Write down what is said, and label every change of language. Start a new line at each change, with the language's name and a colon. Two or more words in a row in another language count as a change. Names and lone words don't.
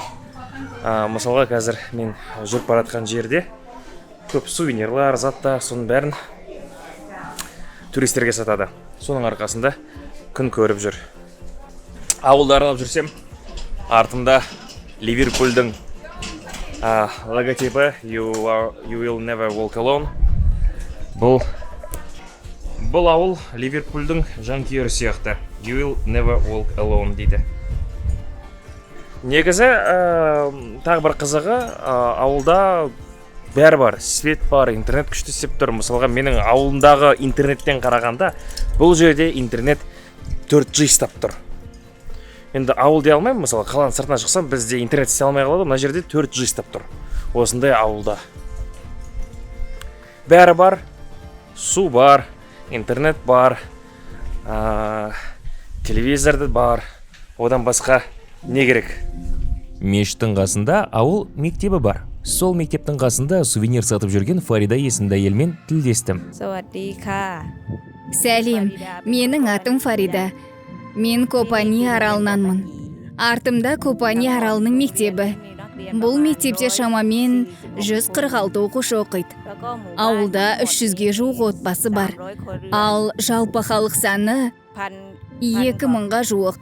Kazakh: Мысалға қазір мен жүріп баратқан жерде көп сувенирлар, заттар, соның бәрін туристерге сатады. Соның арқасында күн көріп жүр. Ауылды аралап жүрсем, артымда Ливерпульдің логотипі
English: You will never walk alone.
Kazakh: Бұл ауыл Ливерпульдің жанкүйері сияқты.
English: You will never walk alone
Kazakh: дейді. Негізі тағы бір қызығы, ауылда бәрі бар, свет бар, интернет күшті істеп тұр. Мысалға менің ауылымдағы интернеттен қарағанда, бұл жерде интернет 4G ұстап тұр. Енді ауыл дей алмаймын, мысалы қаланың сыртына шықсам бізде интернет істей алмай қалады, мына жерде 4G ұстап тұр. Осындай ауылда бәрі бар, су бар, интернет бар, телевизорды бар, одан басқа не керек? Мешіттің қасында ауыл мектебі бар. Сол мектептің қасында сувенир сатып жүрген Фарида есімді әйелмен тілдестім.
Thai: สวัสดีค่ะ
Kazakh: Сәлем, менің атым Фарида. Мен Копани аралынанмын. Артымда Копани аралының мектебі. Бұл мектепте шамамен 146 оқушы оқиды. Ауылда 300-ге жуық отбасы бар. Ал жалпы халық саны 2000-ға жуық.